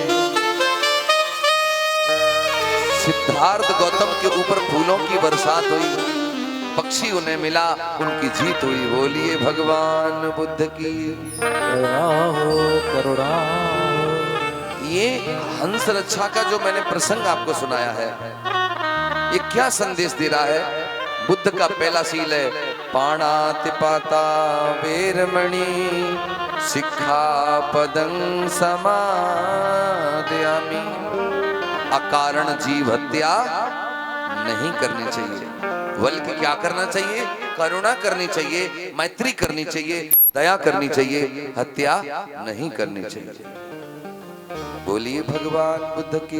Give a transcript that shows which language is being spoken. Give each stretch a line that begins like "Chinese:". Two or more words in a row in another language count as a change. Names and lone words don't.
Hindi: सिद्धार्थ गौतम के ऊपर फूलों की बरसात हुई, पक्षी उन्हें मिला, उनकी जीत हुई। बोलिए भगवान बुद्ध की करुणा। ये हंस रक्षा का जो मैंने प्रसंग आपको सुनाया है, ये क्या संदेश दे रहा है? बुद्ध का पहला सील है
Pali: पाणातिपाता वेरमणि, सिक्खापदं समादयामि।
Hindi: अकारण जीव हत्या नहीं करनी चाहिए, बल्कि क्या करना चाहिए? करुणा करनी चाहिए, मैत्री करनी चाहिए, दया करनी चाहिए, हत्या नहीं करनी चाहिए। बोलिए भगवान बुद्ध की